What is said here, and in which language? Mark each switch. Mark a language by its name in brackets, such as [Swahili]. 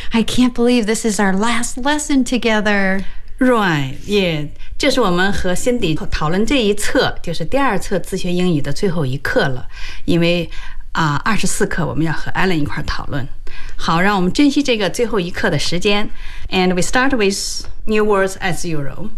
[English] I can't believe this is our last lesson together. Right, yeah. [Chinese] 这是我们和 Cindy 讨论这一册，就是第二册自学英语的最后一课了。因为24课我们要和 Alan 一块讨论。好，让我们珍惜这个最后一课的时间。 [English] And we start with new words as usual.